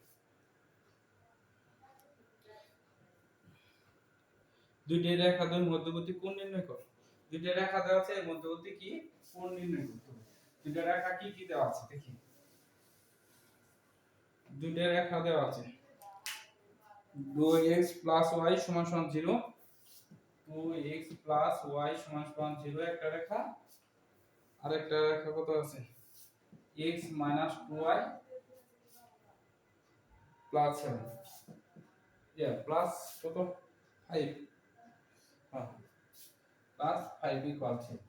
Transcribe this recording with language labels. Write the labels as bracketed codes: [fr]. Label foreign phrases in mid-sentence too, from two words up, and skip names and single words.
[bn] দুইটা রেখা দ্বয়ের মধ্যবর্তী কোণ নির্ণয় করো। দুইটা রেখা দেওয়া আছে, এর মধ্যবর্তী কি কোণ নির্ণয় করতে হবে। দুইটা রেখা কি কি দেওয়া আছে দেখি। দুইটা রেখা দেওয়া আছে, 2x + y = 0, 2x + y = 0 একটা রেখা, আর একটা রেখা কত আছে, x - 2y + 7, প্লাস কত, 5, হ্যাঁ, +5 = 0।